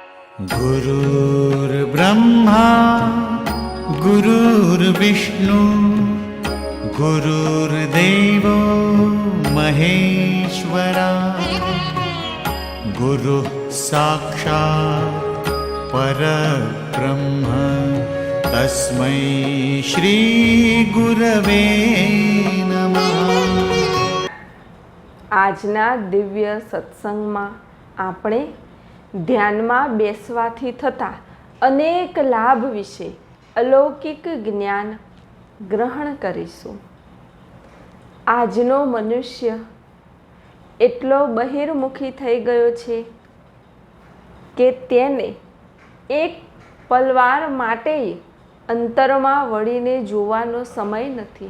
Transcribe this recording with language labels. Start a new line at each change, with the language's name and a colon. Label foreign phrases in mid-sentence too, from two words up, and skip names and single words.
Sanskrit: गुरुर्ब्रह्मा गुरुर्विष्णु गुरुर्देवो महेश्वरा गुरुः साक्षात् परब्रह्म तस्मै श्री गुरवे नमः।
Gujarati: આજના દિવ્ય સત્સંગમાં આપણે ધ્યાનમાં બેસવાથી થતા અનેક લાભ વિશે અલૌકિક જ્ઞાન ગ્રહણ કરીશું. આજનો મનુષ્ય એટલો બહિર્મુખી થઈ ગયો છે કે તેને એક પલવાર માટે અંતરમાં વળીને જોવાનો સમય નથી.